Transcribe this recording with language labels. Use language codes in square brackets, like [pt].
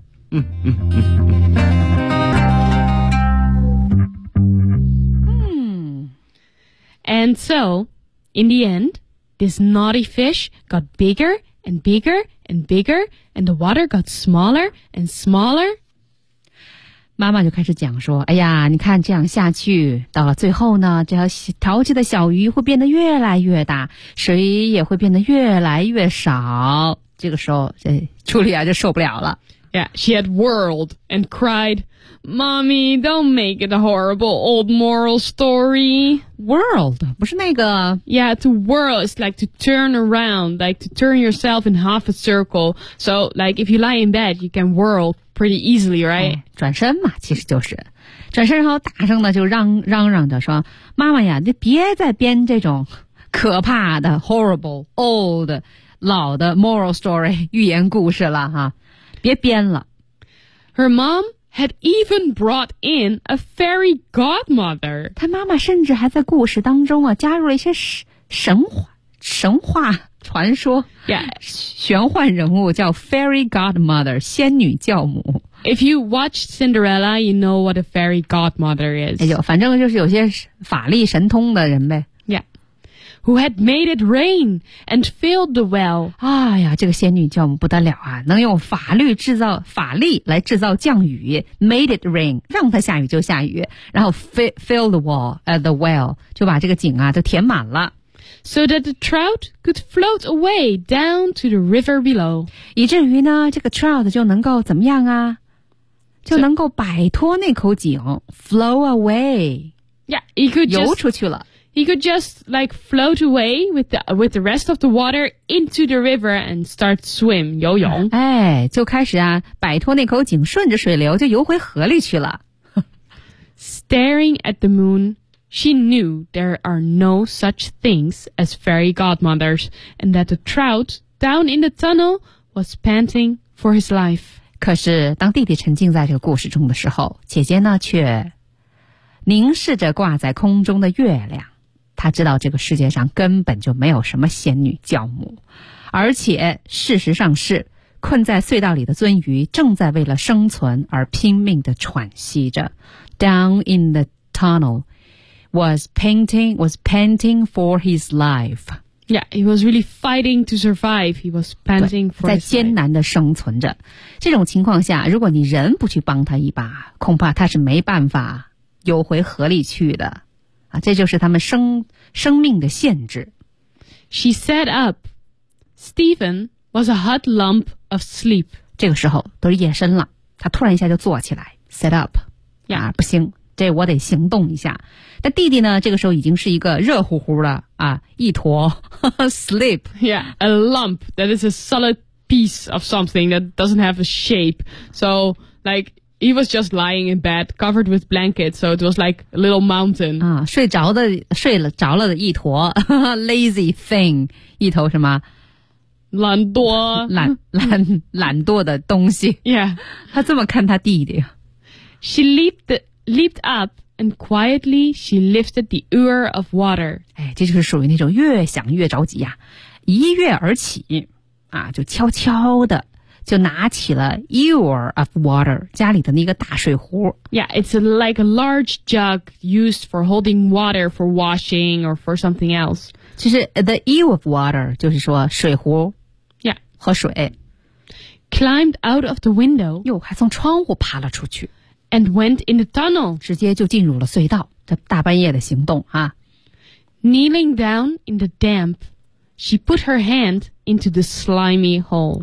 [en] 、And so, in the end,This naughty fish got bigger and bigger and bigger, and the water got smaller and smaller. [zh] 妈妈就开始讲说，哎呀，你看这样下去，到了最后呢，这条淘气的小鱼会变得越来越大，水也会变得越来越少。这个时候，这茱莉亚就受不了了。 [en] Yeah, she had whirled and cried, Mommy, don't make it a horrible old moral story. Whirled? [zh] 不是那个 [en] Yeah, to whirl is like to turn around, like to turn yourself in half a circle. So, like, if you lie in bed, you can whirl pretty easily, right?、 [zh] 哦、转身嘛，其实就是。转身然后大声的就嚷嚷着说，妈妈呀，你别再编这种可怕的 [en] horrible, old, [zh] 老的 [en] moral story, [zh] 寓言故事了哈。别编了。 [en] Her mom had even brought in a fairy godmother. [zh] 她妈妈甚至还在故事当中啊加入了一些神话传说。 [en] Yeah. [zh] 玄幻人物叫 fairy godmother, 仙女教母。 [en] If you watch Cinderella, you know what a fairy godmother is. [zh] 哎呦反正就是有些法力神通的人呗。 [en] Who had made it rain and filled the well. [zh] 哎呀这个仙女教母不得了啊能用法力来制造降雨 [en] made it rain, [zh] 让它下雨就下雨然后 [en] fill the well, [zh] 就把这个井啊都填满了。 [en] So that the trout could float away down to the river below. [zh] 以至于呢这个 trout 就能够怎么样啊就能够摆脱那口井 [en] flow away. Yeah, he could just... [zh] 游出去了。 [en] He could just like float away with the rest of the water into the river and start swim, [zh] 游泳。哎就开始啊摆脱那口井顺着水流就游回河里去了。 [en] Staring at the moon, she knew there are no such things as fairy godmothers and that the trout down in the tunnel was panting for his life. [zh] 可是当弟弟沉浸在这个故事中的时候姐姐呢却凝视着挂在空中的月亮。他知道这个世界上根本就没有什么仙女教母，而且事实上是困在隧道里的鳟鱼正在为了生存而拼命地喘息着。 [en] Down in the tunnel was panting for his life. Yeah, he was really fighting to survive. He was panting for his life. [zh] 在艰难地生存着。这种情况下，如果你人不去帮他一把，恐怕他是没办法游回河里去的。啊、这就是他们生命的限制。 [en] She sat up. Stephen was a hot lump of sleep. [zh] 这个时候都是夜深了他突然一下就坐起来 [en] sat up. Yeah. [zh] 啊不行这我得行动一下。但弟弟呢这个时候已经是一个热乎乎的啊一坨sleep. [en] Yeah, a lump that is a solid piece of something that doesn't have a shape. So, like,He was just lying in bed, covered with blankets, so it was like a little mountain. [zh] 啊，睡着了的一坨 [en] lazy thing, [zh] 一头什么懒惰懒惰的东西。 [en] Yeah, [zh] 他这么看他弟弟。 [en] She leaped up and quietly she lifted the ear of water. [zh] 哎，这就是属于那种越想越着急呀、啊，一跃而起，啊，就悄悄的。就拿起了 [en] ewer of water, [zh] 家里的那个大水壶。 [en] Yeah, it's like a large jug used for holding water for washing or for something else. [zh] 其实 [en] the ewer of water [zh] 就是说水壶。 [en] Yeah. [zh] 和水。 [en] Climbed out of the window. [zh] 哟还从窗户爬了出去。 [en] And went in the tunnel. [zh] 直接就进入了隧道这大半夜的行动啊。 [en] Kneeling down in the damp, she put her hand into the slimy hole.